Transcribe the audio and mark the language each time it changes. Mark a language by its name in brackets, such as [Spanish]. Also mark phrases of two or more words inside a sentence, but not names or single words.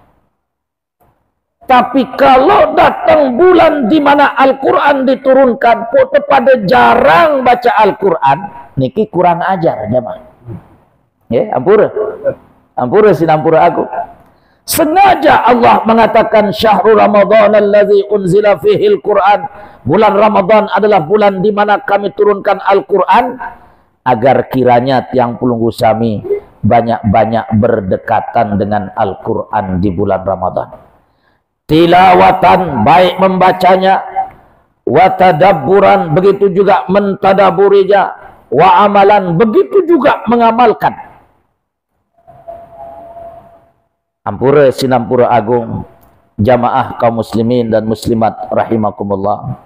[Indonesian] Tapi kalau datang bulan di mana Al-Quran diturunkan, pada jarang baca Al-Quran, niki kurang ajar jemaah. [Sasak] Ya, ampura sinampura aku. [Indonesian] Sengaja Allah mengatakan [Arabic] syahrul Ramadan alladzi unzila fihi al-Quran. [Indonesian] Bulan Ramadan adalah bulan di mana kami turunkan Al-Quran, agar kiranya [Sasak] tiang pelunggu sami [Indonesian] banyak-banyak berdekatan dengan Al-Quran di bulan Ramadan. Tilawatan, baik membacanya, [Arabic] wa tadabburan, [Indonesian] begitu juga mentadaburinya, [Arabic] wa amalan, [Indonesian] begitu juga mengamalkan. [Sasak] Ampura sinampura agung, [Indonesian] jamaah kaum muslimin dan muslimat rahimakumullah.